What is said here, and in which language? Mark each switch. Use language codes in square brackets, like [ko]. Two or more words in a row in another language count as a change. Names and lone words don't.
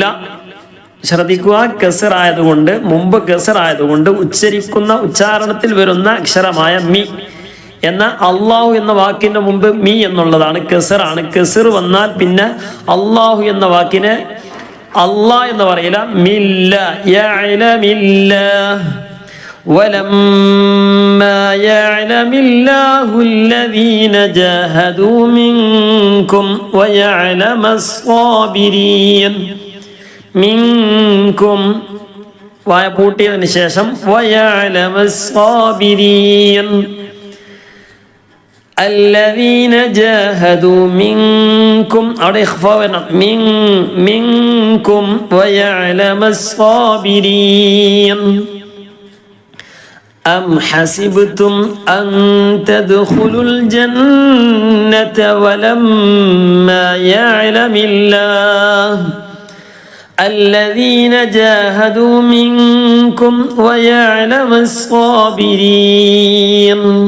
[ml] ശ്രദ്ധിക്കുക, കസ്ർ ആയതുകൊണ്ട് മുമ്പ് കസ്ർ ആയതുകൊണ്ട് ഉച്ചരിക്കുന്ന ഉച്ചാരണത്തിൽ വരുന്ന അക്ഷരമായ മി എന്ന അള്ളാഹു എന്ന വാക്കിന്റെ മുമ്പ് മി എന്നുള്ളതാണ് കസ്ർ ആണ്. കസ്ർ വന്നാൽ പിന്നെ അള്ളാഹു എന്ന വാക്കിന് അള്ളാഹ് എന്ന് പറയില്ല, [ar] ميلا يعلميلا. ولما يعلم الله الذين جاهدوا منكم ويعلم الصابرين منكم [ml] വായ പൂട്ടിയതിന് ശേഷം [ar] ويعلم الصابرين الذين جاهدوا منكم [ml] അവിടെ ഇഖ്ഫാ വരണം. [ar] منكم ويعلم الصابرين أم حسبتم أن تدخلوا الجنة ولما يعلم الله الذين جاهدوا منكم ويعلم الصابرين